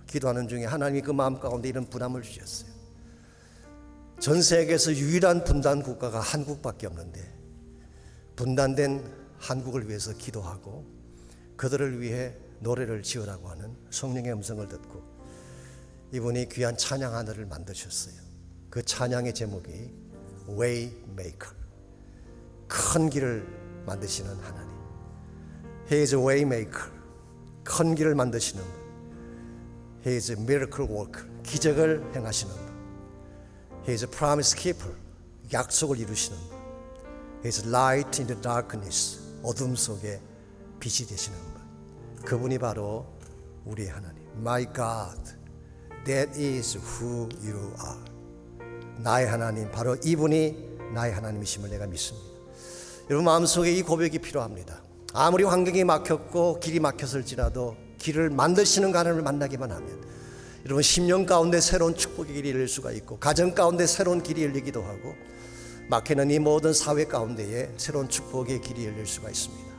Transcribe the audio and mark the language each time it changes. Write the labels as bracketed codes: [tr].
[ko] 기도하는 중에 하나님이 그 마음 가운데 이런 부담을 주셨어요. 전 세계에서 유일한 분단 국가가 한국밖에 없는데 분단된 한국을 위해서 기도하고 그들을 위해 노래를 지으라고 하는 성령의 음성을 듣고 이분이 귀한 찬양 하나를 만드셨어요. 그 찬양의 제목이 Waymaker, 큰 길을 만드시는 하나님. [en] He is a Waymaker, [ko] 큰 길을 만드시는 분. [en] He is a Miracle Worker, [ko] 기적을 행하시는 분. [en] He is a Promise Keeper, [ko] 약속을 이루시는 분. [en] He is Light in the Darkness, [ko] 어둠 속에 빛이 되시는 분. 그분이 바로 우리의 하나님. [en] My God, that is who you are. [ko] 나의 하나님, 바로 이분이 나의 하나님이심을 내가 믿습니다. 여러분 마음속에 이 고백이 필요합니다. 아무리 환경이 막혔고 길이 막혔을지라도 길을 만드시는 하나님을 만나기만 하면 여러분 10년 가운데 새로운 축복의 길이 열릴 수가 있고 가정 가운데 새로운 길이 열리기도 하고 막히는 이 모든 사회 가운데에 새로운 축복의 길이 열릴 수가 있습니다.